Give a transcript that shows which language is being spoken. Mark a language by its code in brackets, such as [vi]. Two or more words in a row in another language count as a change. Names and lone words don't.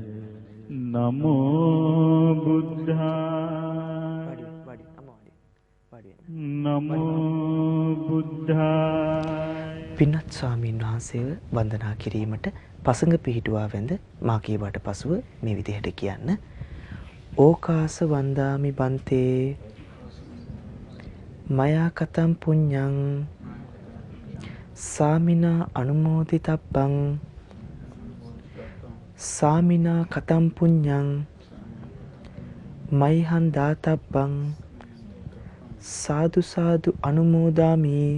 [pi] නමෝ බුද්ධාය නමෝ බුද්ධාය. [si] පින්වත් ස්වාමීන් වහන්සේව වන්දනා කිරීමට පසඟ පිහිටුවා වැඳ මා කීවට පසුව මේ විදිහට කියන්න. [pi] ඕකාස වන්දාමි බන්තේ මයා කතම් පුඤ්ඤං සාමිනා අනුමෝදිතබ්බං සාමිනා කතම් පුඤ්ඤං මයිහං දාතබ්බං සාදු සාදු අනුමෝදාමි.